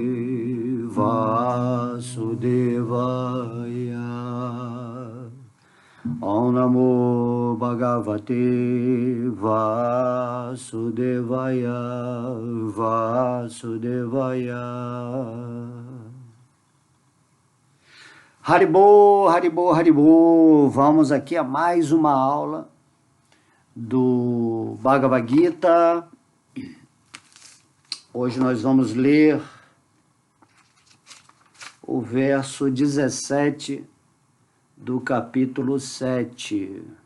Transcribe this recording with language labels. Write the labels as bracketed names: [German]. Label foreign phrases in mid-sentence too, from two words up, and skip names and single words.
[Sanskrit] Vasudevaya Om Namo Bhagavate Vasudevaya Vasudevaya Haribo, Haribo, Haribo. [Portuguese] Vamos aqui a mais uma aula do Bhagavad Gita. Hoje nós vamos ler o verso 17 do capítulo 7.